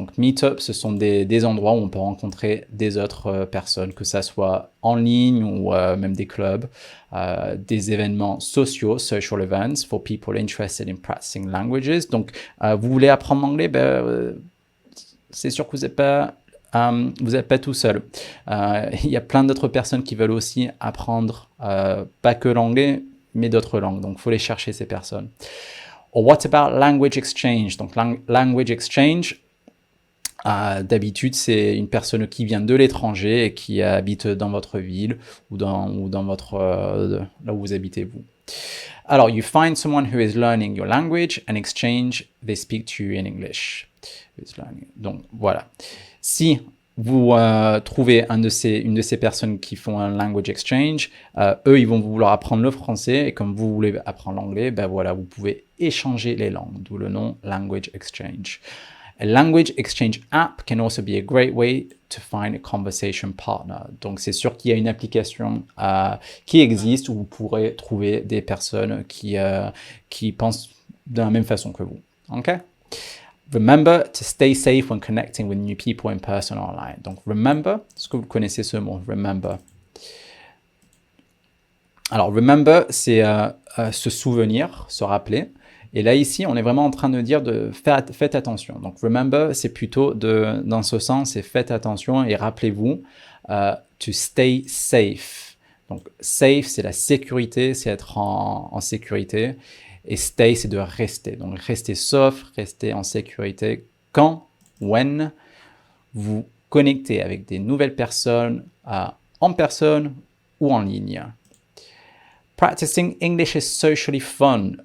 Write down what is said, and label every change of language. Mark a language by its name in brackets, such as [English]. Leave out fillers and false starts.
[French] Donc meetups, ce sont des endroits où on peut rencontrer des autres personnes, que ça soit en ligne ou même des clubs, des événements sociaux, [English] social events, for people interested in practicing languages. [French] Donc vous voulez apprendre l'anglais, c'est sûr que vous n'êtes pas tout seul. Il y a plein d'autres personnes qui veulent aussi apprendre pas que l'anglais, mais d'autres langues. Donc, il faut les chercher, ces personnes. [English] Or what about language exchange? [French] Donc, language exchange, d'habitude, c'est une personne qui vient de l'étranger et qui habite dans votre ville ou dans votre là où vous habitez, vous. [English] Alors, you find someone who is learning your language and exchange, they speak to you in English. [French] Donc, voilà. Si vous trouvez une de ces personnes qui font un language exchange, eux, ils vont vouloir apprendre le français et comme vous voulez apprendre l'anglais, voilà, vous pouvez échanger les langues, d'où le nom language exchange. [English] A language exchange app can also be a great way to find a conversation partner. [French] Donc, c'est sûr qu'il y a une application qui existe où vous pourrez trouver des personnes qui pensent de la même façon que vous. OK? [English] Remember to stay safe when connecting with new people in person or online. [French] Donc, remember, est-ce que vous connaissez ce mot? Remember. Alors, remember, c'est se souvenir, se rappeler. Et là, ici, on est vraiment en train de dire faites attention. Donc, remember, c'est plutôt dans ce sens, c'est faites attention et rappelez-vous [English] to stay safe. [French] Donc, safe, c'est la sécurité, c'est être en sécurité. Et stay, c'est de rester. Donc, rester sauf, rester en sécurité when vous connectez avec des nouvelles personnes en personne ou en ligne. [English] Practicing English is socially fun.